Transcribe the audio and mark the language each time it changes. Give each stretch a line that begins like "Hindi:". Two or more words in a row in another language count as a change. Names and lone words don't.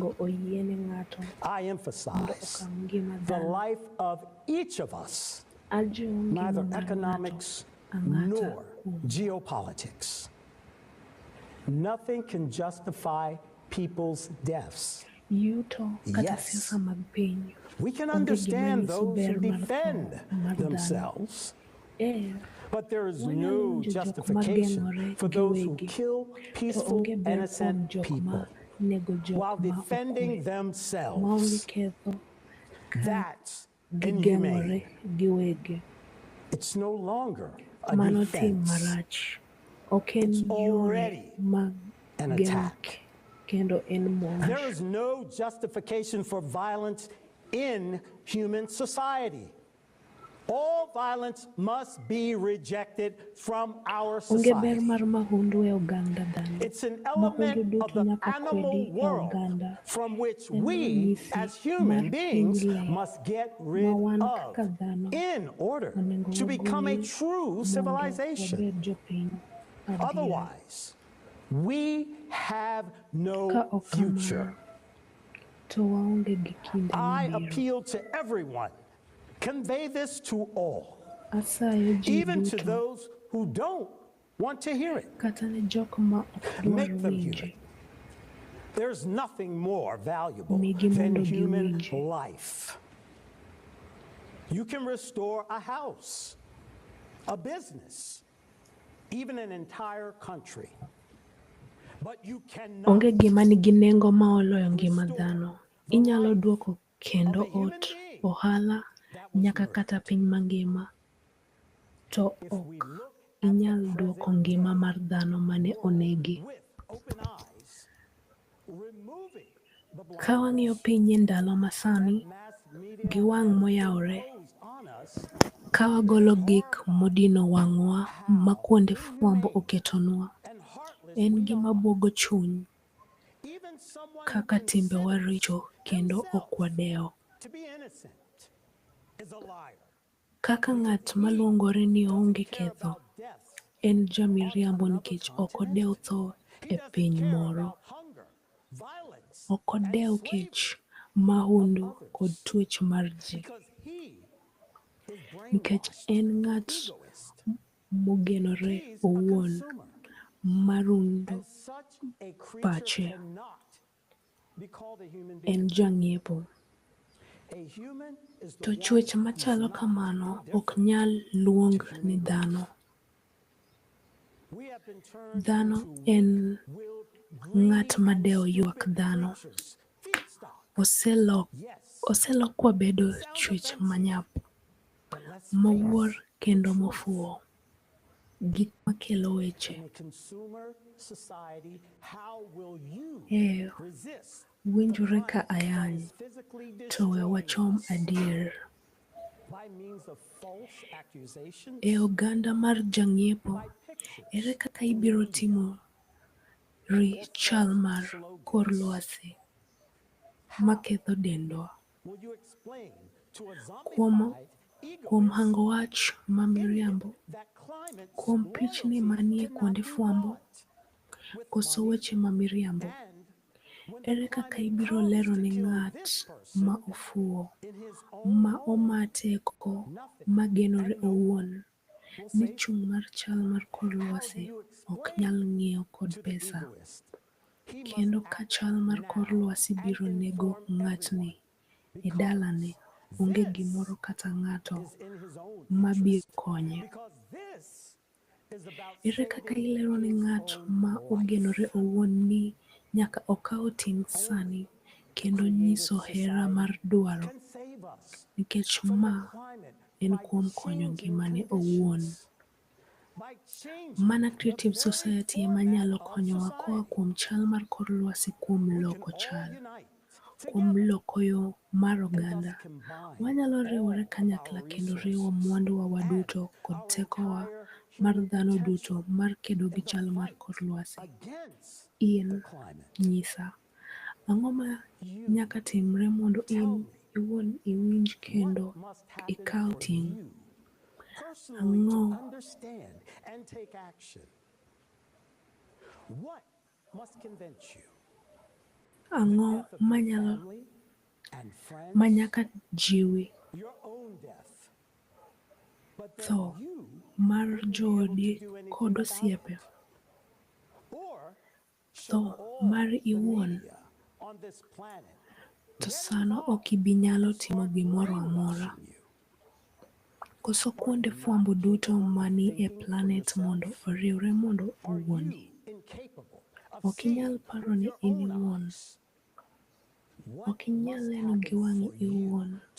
English: I emphasize the life of each of us, neither economics nor geopolitics. Nothing can justify people's deaths.
Luo (Kenya and Tanzania): yuto kata
English: Yes.
Luo (Kenya and Tanzania): siasa mag piny.
English: We can
Luo (Kenya and Tanzania): Onge
English: understand
Luo (Kenya and Tanzania): gima nyiso
English: those who
Luo (Kenya and Tanzania): ber mar
English: defend
Luo (Kenya and Tanzania): tho mar dhano.
English: themselves, but there is
Luo (Kenya and Tanzania): Wanyalo
English: no
Luo (Kenya and Tanzania): winjo jok
English: justification
Luo (Kenya and Tanzania): mageng'ore
English: for those who
Luo (Kenya and Tanzania): giwegi,
English: kill to peaceful,
Luo (Kenya and Tanzania): onge ber kuom
English: innocent
Luo (Kenya and Tanzania): jok
English: people
Luo (Kenya and Tanzania): ma nego jok
English: while
Luo (Kenya and Tanzania): ma
English: defending
Luo (Kenya and Tanzania): okwe, maonge
English: themselves.
Luo (Kenya and Tanzania): ketho ka
English: That's
Luo (Kenya and Tanzania): gigeng'ore
English: inhumane.
Luo (Kenya and Tanzania): giwegi.
English: It's no longer a
Luo (Kenya and Tanzania): Mano tim
English: defense.
Luo (Kenya and Tanzania): marach. Ok en
English: It's
Luo (Kenya and Tanzania): yore
English: already
Luo (Kenya and Tanzania): mag
English: an
Luo (Kenya and Tanzania): geng'o
English: attack.
Luo (Kenya and Tanzania): kendo en
English: There
Luo (Kenya and Tanzania): monj.
English: is no justification for violence in human society. All violence must be rejected from our
Luo (Kenya and Tanzania): Onge ber
English: society.
Luo (Kenya and Tanzania): mar mahundu e oganda dhano.
English: It's an
Luo (Kenya and Tanzania): Mahundu
English: element of
Luo (Kenya and Tanzania): duto
English: the
Luo (Kenya and Tanzania): nyaka
English: animal
Luo (Kenya and Tanzania): kwedi e
English: world
Luo (Kenya and Tanzania): oganda.
English: from which
Luo (Kenya and Tanzania): En
English: we,
Luo (Kenya and Tanzania): ranyisi
English: as
Luo (Kenya and Tanzania): mar
English: human
Luo (Kenya and Tanzania): piny
English: beings,
Luo (Kenya and Tanzania): le
English: must get
Luo (Kenya and Tanzania): ma
English: rid
Luo (Kenya and Tanzania): wan
English: of
Luo (Kenya and Tanzania): kaka dhano
English: in order
Luo (Kenya and Tanzania): onego
English: to become a
Luo (Kenya and Tanzania): wagol
English: true
Luo (Kenya and Tanzania): mondo
English: civilization.
Luo (Kenya and Tanzania): wabed jopiny adier.
English: Otherwise, we have
Luo (Kenya and Tanzania): Ka
English: no
Luo (Kenya and Tanzania): ok
English: future.
Luo (Kenya and Tanzania): kamano, to waonge gi kinde
English: I
Luo (Kenya and Tanzania): mabiro.
English: appeal to everyone. Convey this to all,
Luo (Kenya and Tanzania): Asayo ji
English: even to
Luo (Kenya and Tanzania): duto,
English: those who don't want to hear it.
Luo (Kenya and Tanzania): kata ne jok ma ok dwar
English: Make them hear
Luo (Kenya and Tanzania): winje,
English: it. There's nothing more valuable
Luo (Kenya and Tanzania): migi
English: than
Luo (Kenya and Tanzania): mondo
English: human
Luo (Kenya and Tanzania): giwinje.
English: life. You can restore a house, a business, even an entire country. But you cannot
Luo (Kenya and Tanzania): Onge gima nigi nengo ma oloyo ngima dhano. Inyalo duoko kendo ot, ohala, nyaka kata piny mangima. To
English: if we
Luo (Kenya and Tanzania): ok
English: look at
Luo (Kenya and Tanzania): inyal
English: the
Luo (Kenya and Tanzania): duoko
English: present
Luo (Kenya and Tanzania): ngima mar dhano mane onegi.
English: with open eyes, removing the
Luo (Kenya and Tanzania): Ka wang'iyo
English: blinders
Luo (Kenya and Tanzania): piny e ndalo masani,
English: mass media
Luo (Kenya and Tanzania): gi wang'
English: has
Luo (Kenya and Tanzania): moyawore,
English: imposed on us,
Luo (Kenya and Tanzania): ka wagolo gik modino wang'wa ma kuonde fwambo oketonwa,
English: and heartless
Luo (Kenya and Tanzania): en
English: we
Luo (Kenya and Tanzania): gima
English: are.
Luo (Kenya and Tanzania): buogo chuny
English: Even someone who
Luo (Kenya and Tanzania): kaka timbewa
English: considers
Luo (Kenya and Tanzania): richo kendo ok
English: himself
Luo (Kenya and Tanzania): wadewo.
English: to be innocent is a liar.
Luo (Kenya and Tanzania): Kaka ng'at maluongore ni oonge
English: Doesn't care
Luo (Kenya and Tanzania): ketho
English: about deaths
Luo (Kenya and Tanzania): en
English: on
Luo (Kenya and Tanzania): jamiriambo
English: another
Luo (Kenya and Tanzania): nikech ok
English: continent.
Luo (Kenya and Tanzania): odew tho
English: He
Luo (Kenya and Tanzania): e
English: doesn't
Luo (Kenya and Tanzania): piny
English: care
Luo (Kenya and Tanzania): moro.
English: about hunger, violence,
Luo (Kenya and Tanzania): Ok
English: and
Luo (Kenya and Tanzania): odew
English: slavery
Luo (Kenya and Tanzania): kech,
English: of
Luo (Kenya and Tanzania): mahundu kod
English: others,
Luo (Kenya and Tanzania): twech mar ji,
English: because he is
Luo (Kenya and Tanzania): nikech
English: brainwashed,
Luo (Kenya and Tanzania): en ng'at
English: egoist.
Luo (Kenya and Tanzania): mogenore
English: He's a
Luo (Kenya and Tanzania): owuon,
English: consumer,
Luo (Kenya and Tanzania): marundo
English: and such a creature
Luo (Kenya and Tanzania): pache,
English: cannot be called a human
Luo (Kenya and Tanzania): en
English: being.
Luo (Kenya and Tanzania): jang'iepo.
English: A human is the
Luo (Kenya and Tanzania): To
English: one
Luo (Kenya and Tanzania): chwech
English: who's
Luo (Kenya and Tanzania): machalo
English: not
Luo (Kenya and Tanzania): kamano ok
English: indifferent
Luo (Kenya and Tanzania): nyal luong
English: to human
Luo (Kenya and Tanzania): ni
English: grief.
Luo (Kenya and Tanzania): dhano.
English: We have been turned
Luo (Kenya and Tanzania): Dhano
English: into
Luo (Kenya and Tanzania): en
English: weak-willed,
Luo (Kenya and Tanzania): ng'at
English: greedy, and
Luo (Kenya and Tanzania): madewo ywak
English: stupid
Luo (Kenya and Tanzania): dhano.
English: creatures. Feedstock. Yes,
Luo (Kenya and Tanzania): Oselokwa bedo
English: sounds
Luo (Kenya and Tanzania): chwech
English: offensive,
Luo (Kenya and Tanzania): manyap,
English: but let's
Luo (Kenya and Tanzania): mawuor
English: face the
Luo (Kenya and Tanzania): kendo
English: truth.
Luo (Kenya and Tanzania): mofuwo. Gik makelo weche.
English: In a consumer society, how will you
Luo (Kenya and Tanzania): E
English: resist
Luo (Kenya and Tanzania): winjore ka
English: the that
Luo (Kenya and Tanzania): ayany,
English: is physically
Luo (Kenya and Tanzania): to we
English: destroying
Luo (Kenya and Tanzania): wachom
English: us
Luo (Kenya and Tanzania): adier.
English: by means of false accusations,
Luo (Kenya and Tanzania): E oganda mar jang'iepo,
English: by pictures
Luo (Kenya and Tanzania): ere kaka
English: in the
Luo (Kenya and Tanzania): ibiro
English: media,
Luo (Kenya and Tanzania): timo
English: or
Luo (Kenya and Tanzania): chal
English: false
Luo (Kenya and Tanzania): mar kor
English: slogans?
Luo (Kenya and Tanzania): lwasi
English: How
Luo (Kenya and Tanzania): maketho dendwa?
English: will you explain to a
Luo (Kenya and Tanzania): Kuom
English: zombified
Luo (Kenya and Tanzania): hango
English: egoist
Luo (Kenya and Tanzania): wach ma
English: idiot
Luo (Kenya and Tanzania): miriambo,
English: that climate
Luo (Kenya and Tanzania): kuom pichni
English: loyalty
Luo (Kenya and Tanzania): manie
English: cannot
Luo (Kenya and Tanzania): kuonde
English: be
Luo (Kenya and Tanzania): fwambo,
English: bought with
Luo (Kenya and Tanzania): koso
English: money,
Luo (Kenya and Tanzania): weche ma miriambo,
English: and when the
Luo (Kenya and Tanzania): ere kaka
English: climate
Luo (Kenya and Tanzania): ibiro
English: comes
Luo (Kenya and Tanzania): lero
English: to
Luo (Kenya and Tanzania): ne
English: kill
Luo (Kenya and Tanzania): ng'at
English: this
Luo (Kenya and Tanzania): ma
English: person
Luo (Kenya and Tanzania): ofuwo,
English: in his own
Luo (Kenya and Tanzania): ma
English: home,
Luo (Kenya and Tanzania): oma teko
English: nothing
Luo (Kenya and Tanzania): magenore
English: and no one
Luo (Kenya and Tanzania): owuon,
English: will
Luo (Kenya and Tanzania): ni
English: save him.
Luo (Kenya and Tanzania): chung' mar chal mar kor
English: How do
Luo (Kenya and Tanzania): lwasi
English: you
Luo (Kenya and Tanzania): ok
English: explain
Luo (Kenya and Tanzania): nyal ng'iew kod
English: to the
Luo (Kenya and Tanzania): pesa,
English: egoist? He must
Luo (Kenya and Tanzania): kendo ka
English: act
Luo (Kenya and Tanzania): chal mar kor
English: now
Luo (Kenya and Tanzania): lwasi
English: and
Luo (Kenya and Tanzania): biro nego
English: inform
Luo (Kenya and Tanzania): ng'atni
English: everyone
Luo (Kenya and Tanzania): e dalane,
English: because
Luo (Kenya and Tanzania): onge
English: this
Luo (Kenya and Tanzania): gimoro kata ng'ato
English: is in his own
Luo (Kenya and Tanzania): mabiro
English: interest.
Luo (Kenya and Tanzania): konye.
English: Because this is about
Luo (Kenya and Tanzania): Ere kaka
English: saving
Luo (Kenya and Tanzania): ilero ne
English: his
Luo (Kenya and Tanzania): ng'at
English: own
Luo (Kenya and Tanzania): ma ogenore
English: life.
Luo (Kenya and Tanzania): owuon ni nyaka okaw ting' sani kendo nyiso hera mar dwaro,
English: Can save us
Luo (Kenya and Tanzania): nikech
English: from the
Luo (Kenya and Tanzania): ma
English: climate
Luo (Kenya and Tanzania): en
English: by
Luo (Kenya and Tanzania): kuom konyo
English: changing
Luo (Kenya and Tanzania): ngimane owuon.
English: conditions, by changing
Luo (Kenya and Tanzania): Mana
English: the
Luo (Kenya and Tanzania): Creative
English: very
Luo (Kenya and Tanzania): Society ema
English: format
Luo (Kenya and Tanzania): nyalo
English: of
Luo (Kenya and Tanzania): konyowa koa
English: society.
Luo (Kenya and Tanzania): kuom chal mar kor lwasi kuom
English: We can
Luo (Kenya and Tanzania): loko
English: all
Luo (Kenya and Tanzania): chal,
English: unite
Luo (Kenya and Tanzania): kuom
English: together
Luo (Kenya and Tanzania): loko yo mar
English: and thus
Luo (Kenya and Tanzania): oganda.
English: combine
Luo (Kenya and Tanzania): Wanyalo riwore
English: all of
Luo (Kenya and Tanzania): kanyakla
English: our
Luo (Kenya and Tanzania): kendo riwo
English: resources
Luo (Kenya and Tanzania): mwanduwa
English: and
Luo (Kenya and Tanzania): waduto kod
English: our
Luo (Kenya and Tanzania): tekowa
English: entire
Luo (Kenya and Tanzania): mar
English: human
Luo (Kenya and Tanzania): dhano
English: potential
Luo (Kenya and Tanzania): duto mar kedo gi
English: in the
Luo (Kenya and Tanzania): chal mar
English: fight
Luo (Kenya and Tanzania): kor lwasi.
English: against the
Luo (Kenya and Tanzania): In
English: climate.
Luo (Kenya and Tanzania): nyisa, ang'o ma
English: You
Luo (Kenya and Tanzania): nyaka timre mondo
English: tell
Luo (Kenya and Tanzania): in
English: me,
Luo (Kenya and Tanzania): iwuon iwinj
English: what
Luo (Kenya and Tanzania): kendo
English: must happen
Luo (Kenya and Tanzania): ikaw
English: for
Luo (Kenya and Tanzania): ting'?
English: you personally to
Luo (Kenya and Tanzania): Ang'o
English: understand and take action? What must convince you? The
Luo (Kenya and Tanzania): ang'o
English: death of your
Luo (Kenya and Tanzania): manyalo
English: family and friends,
Luo (Kenya and Tanzania): manyaka jiwi
English: your own death, but that
Luo (Kenya and Tanzania): tho
English: you
Luo (Kenya and Tanzania): mar
English: wouldn't be able to
Luo (Kenya and Tanzania): joodi
English: do anything
Luo (Kenya and Tanzania): kod
English: about
Luo (Kenya and Tanzania): osiepe,
English: it? Or should
Luo (Kenya and Tanzania): tho
English: all
Luo (Kenya and Tanzania): mar
English: the
Luo (Kenya and Tanzania): iwuon,
English: media on this planet
Luo (Kenya and Tanzania): to sano ok ibi nyalo timo gimoro amora. Koso kuonde fwambo duto mani e planet mondo oriwre mondo owuondi. Ok inyal paro ni in iwuon. Ok inyal neno gi wang'i iwuon.